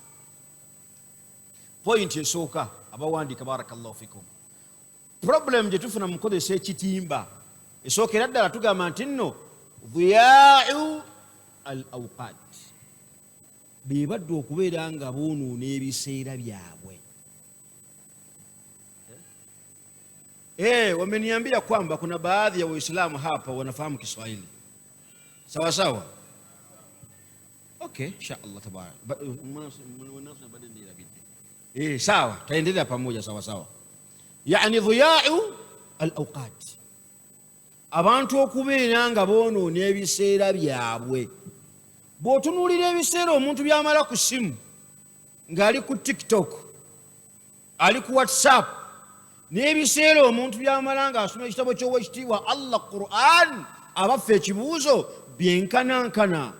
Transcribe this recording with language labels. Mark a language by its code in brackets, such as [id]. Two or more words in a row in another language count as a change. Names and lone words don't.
[lg] point esooka abawandiika [ar] بارك الله فيكم [lg] problem gye tufuna mu kukozesa ekitimba esookera ddala tugamba nti nno [ar] ضياع الأوقات [lg] beebadde okubeera nga boonoona ebiseera byabwe. [sw] Wameniambia kwamba kuna baadhi ya Waislamu hapa wanafahamu Kiswahili sawa sawa. Okay, [ar] إن شاء الله تبارك [sw] sawa, taendelea pamoja sawa sawa. [ar] يعني ضياع الأوقات, [lg] abantu okubeera nga boonoona ebiseera byabwe. Bw'otunuulira ebiseera omuntu byamala ku simu ng'ali ku TikTok ali ku WhatsApp n'ebiseera omuntu byamala ng'asoma ekitabo ky'owekitiibwa Allah Qur'an abaffe ekibuuzo byenkanankana.